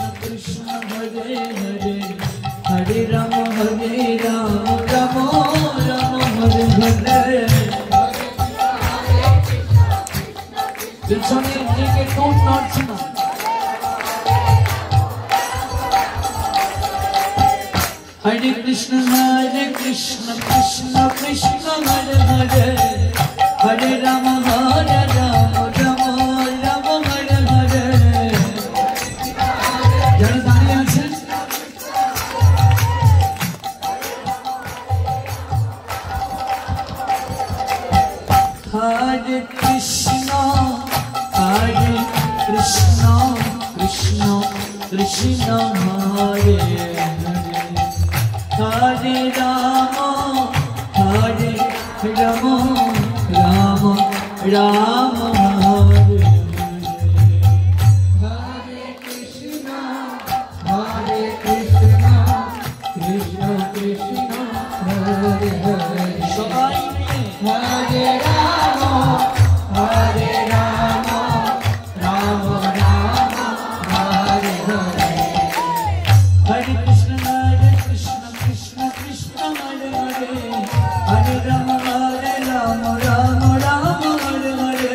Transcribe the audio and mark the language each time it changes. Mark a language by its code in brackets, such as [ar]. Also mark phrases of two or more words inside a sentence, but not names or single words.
[sa] Krishna Hare Hare Hare Rama Hare Rama Rama Rama Hare Hare [bn] পিছনে দিকে কোন নড়ছে না [sa] Hare Krishna Krishna Krishna Hare Hare Hare Rama Hare Rama Rama Rama Hare Hare [bn] যারা দাঁড়িয়ে আছেন [sa] Hare Krishna Krishna Krishna Hare Hare Rama Rama Rama Rama Hare Hare Krishna Krishna Krishna Hare Hare [bn] সবাই মিলে [sa] Hare Rama Rama Rama Hare Hare Hare Krishna Krishna Krishna Hare Hare Hare Rama Rama Rama Hare Hare